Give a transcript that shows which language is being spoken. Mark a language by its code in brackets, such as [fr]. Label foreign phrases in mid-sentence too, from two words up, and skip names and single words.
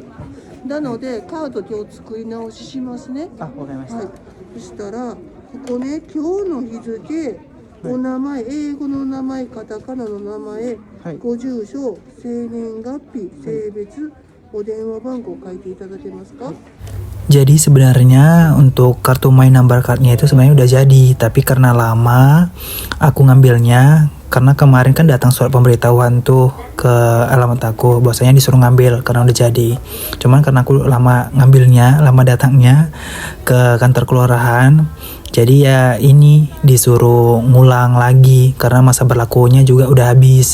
[ja] なのでカード今日作り直ししますね。あ、わかりました。はい。そしたらここね、今日の日付お名前、英語の名前、カタカナの名前、はいご住所、生年月日、性別、お電話番号書いていただけますか？ [id] Jadi sebenarnya untuk kartu My Number Card-nya itu sebenarnya udah jadi, tapi karena lama aku ngambilnya, karena kemarin kan datang surat pemberitahuan tuh ke alamat aku, bahwasanya disuruh ngambil karena udah jadi. Cuman karena aku lama ngambilnya, lama datangnya ke kantor kelurahan, jadi ya ini disuruh ngulang lagi karena masa berlakunya juga udah habis.